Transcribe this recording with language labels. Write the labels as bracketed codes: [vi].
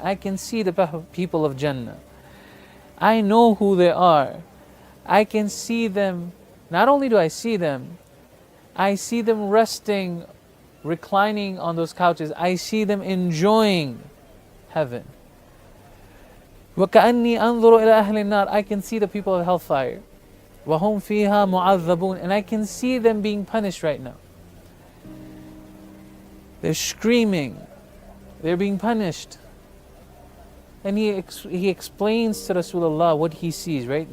[en] I can see the people of Jannah. I know who they are. I can see them. Not only do I see them resting, reclining on those couches. I see them enjoying heaven. [ar] وكأني أنظر إلى أهل النار. [en] I can see the people of hellfire. [ar] وهم فيها معذبون. [en] And I can see them being punished right now. They're screaming. They're being punished. And he explains to Rasulullah what he sees, right?